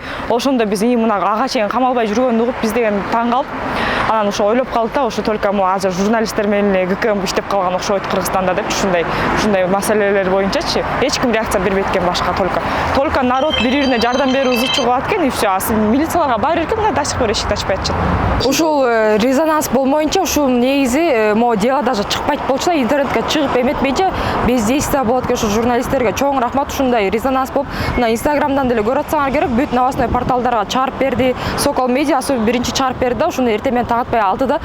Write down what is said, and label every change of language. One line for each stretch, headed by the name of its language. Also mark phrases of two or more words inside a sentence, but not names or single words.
Kyrgyz: Ошондо биз мына ага чейин камалбай жүргөнүн угуп, биз деген таң калып, анан ошо ойлоп калдык да, ошо только азыр журналисттер менен ГКМ иштеп калган окшойт Кыргызстанда деп, ушундай маселелер боюнчачы эч ким реакция бербейт экен башка,
Russian: только народ
Kyrgyz: бири-бирине жардам берүү ызычуу кылат экен
Russian: и все.
Kyrgyz: Милицияларга барып эркен,
Russian: до сих пор
Kyrgyz: эшикти ачпай атышат. Ушул резонанс болмоюнча, ушул негизи
Russian: могу дело даже
Kyrgyz: чыкпайт болчу да, интернетке чыгып эметмейинче бездействие болот экен. Ушул журналисттерге чоң рахмат, ушундай резонанс болуп, мына Инстаграмдан деле көрүп атсаңар керек, бүт новостной порталдарга чыгарып берди. Сокол медиасы биринчи чыгарып берди да, ушуну эртең менен таң атпай алдыда.